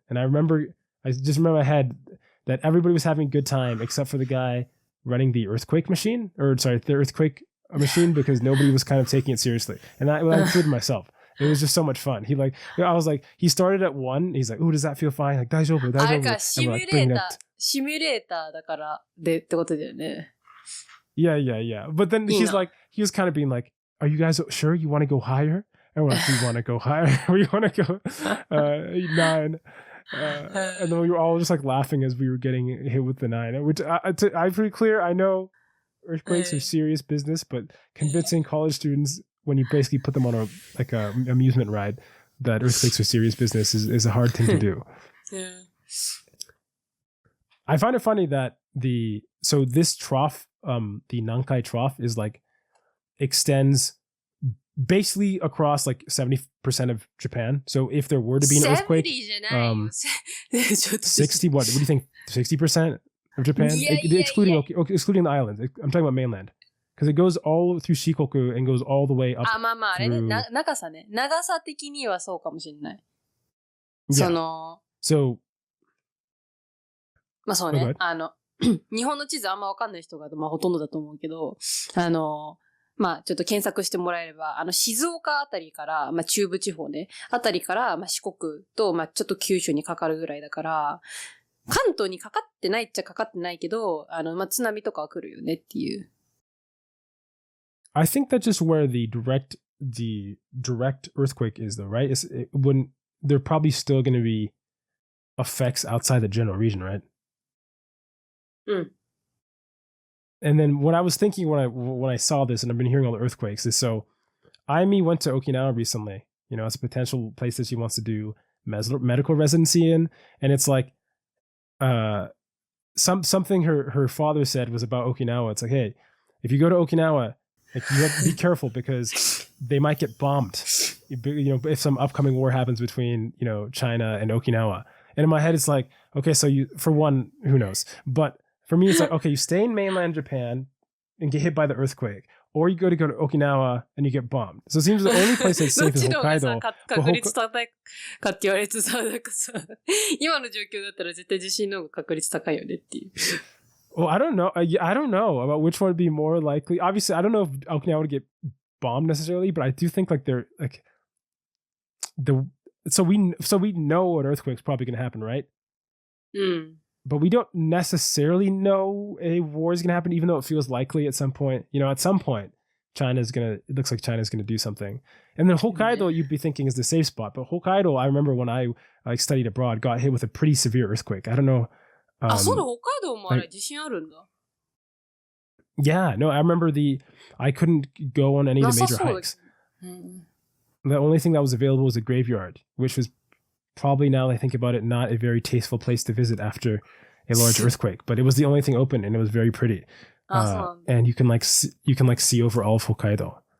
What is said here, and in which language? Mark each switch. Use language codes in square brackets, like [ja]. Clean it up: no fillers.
[en] And I just remember I had that everybody was having a good time except for the guy running the earthquake machine, the earthquake machine, because nobody was kind of taking it seriously. And I included myself. It was just so much fun. I was he started at 1. He's like, "Oh, does that feel fine?" [ja] "Daijoubu, daijoubu." あれか、シミュレーターだからでってことだよね。 [en] Yeah. But then he was kind of being like, "Are you guys sure you want to go higher?" And we're like, "We want to go higher. We want to go 9." And then we were all just laughing as we were getting hit with the 9. Which I'm pretty clear. I know earthquakes are serious business, but convincing college students when you basically put them on a amusement ride that earthquakes are serious business is a hard thing to do. Yeah. I find it funny that this trough, the Nankai trough, is extends basically across like 70% of Japan. So if there were to be an earthquake, [ja] 70じゃないよ。ちょっと [en] 60, what do you think? 60% of Japan? Excluding the islands. I'm talking about mainland. Because it goes all through Shikoku and goes all the way up. [ja] まああれね、長さね。長さ的にはそうかもしれない。その、 [en] So, [ja] まあそうね。日本の地図あんまわかんない人が、まあほとんどだと思うけど、まあちょっと検索してもらえれば、静岡あたりから、まあ中部地方ね、あたりから、まあ四国と、まあちょっと九州にかかるぐらいだから、関東にかかってないっちゃかかってないけど、まあ津波とかは来るよねっていう。 [en] I think that's just where the direct earthquake is though, right? When they're probably still going to be effects outside the general region, right? And then what I was thinking when I saw this, and I've been hearing all the earthquakes, is so Aimi went to Okinawa recently. You know, it's a potential place that she wants to do medical residency in, and it's like, something her father said was about Okinawa. It's like, hey, if you go to Okinawa, like, you have to be careful because they might get bombed. You know, if some upcoming war happens between, you know, China and Okinawa. And in my head, it's like, okay, so for one, who knows? But for me, it's like, okay, you stay in mainland Japan and get hit by the earthquake, or you go to Okinawa and you get bombed. So it seems the only place that's safe is Hokkaido. [ja] 確率高いかって言われてさ、なんかさ、今の状況だったら絶対地震の方が確率高いよねっていう。 [en] Well, I don't know. I don't know about which one would be more likely. Obviously, I don't know if Okinawa would get bombed necessarily, but I do think like they're like so we know an earthquake's probably going to happen, right? But we don't necessarily know a war is going to happen, even though it feels likely at some point. You know, at some point, it looks like China's going to do something. And then Hokkaido, you'd be thinking is the safe spot. But Hokkaido, I remember when I studied abroad, got hit with a pretty severe earthquake. I don't know. [ja] そうだ、北海道もあれ、地震あるんだ。 [en] Yeah, no, I remember I couldn't go on any of the major hikes. The only thing that was available was a graveyard, which was probably, now that I think about it, not a very tasteful place to visit after a large earthquake. But it was the only thing open, and it was very pretty. And you can see over all of Hokkaido.